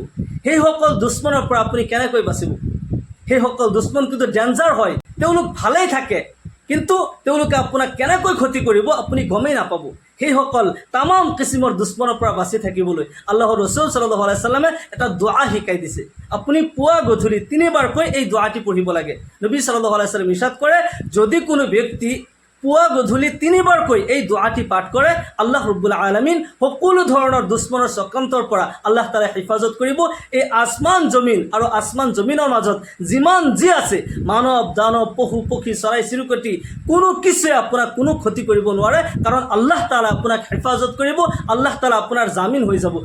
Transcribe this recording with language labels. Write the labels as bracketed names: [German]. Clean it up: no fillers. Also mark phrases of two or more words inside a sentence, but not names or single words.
[Assamese] সেইসকল দুশ্মনৰ পৰা আপুনি কেনেকৈ বাচিব? সেইসকল দুশ্মন কিন্তু ডেঞ্জাৰ হয়, তেওঁলোক ভালেই থাকে কিন্তু তেওঁলোকে আপোনাক কেনেকৈ ক্ষতি কৰিব আপুনি গমেই নাপাব। সেইসকল তামাম কিচিমৰ দুশ্মনৰ পৰা বাচি থাকিবলৈ আল্লাহৰ ৰছুল [Arabic] صلى الله عليه وسلم [Assamese] এটা দোৱা শিকাই দিছে। আপুনি পুৱা গধূলি 3 বাৰকৈ এই দোৱাটি পঢ়িব লাগে। নবী [Arabic] صلى الله عليه وسلم [Assamese] ইৰশাদ কৰে, যদি কোনো ব্যক্তি পুৱা গধূলি 3 বাৰকৈ এই দোৱাটি পাঠ কৰে, আল্লাহ [Arabic] رب العالمين [Assamese] সকলো ধৰণৰ দুশ্মনৰ চক্ৰান্তৰ পৰা আল্লাহ তাআলাই হেফাজত কৰিব। এই আসমান জমিন আৰু আসমান জমিনৰ মাজত যিমান যি আছে, মানৱ দানৱ পশু পক্ষী চৰাই চিৰিকটি, কোনো কিছুৱে আপোনাক কোনো ক্ষতি কৰিব নোৱাৰে, কাৰণ আল্লাহ তাআলা আপোনাক হেফাজত কৰিব, আল্লাহ তাআলা আপোনাৰ জামিন হৈ যাব।